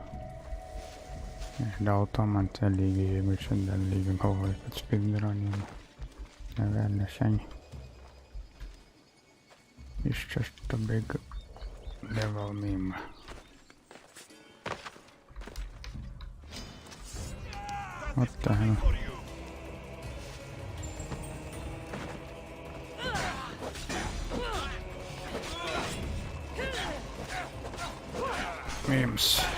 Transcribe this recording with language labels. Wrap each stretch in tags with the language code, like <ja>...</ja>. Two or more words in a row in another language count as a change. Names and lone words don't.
<lt>Dėl to man tie lygiai, jeigu čia dar lygiai galvoju, kad speedruninu. Nevelnė šiandien.</lt> <en>It's just a big level meme. What the hell? Memes.</en>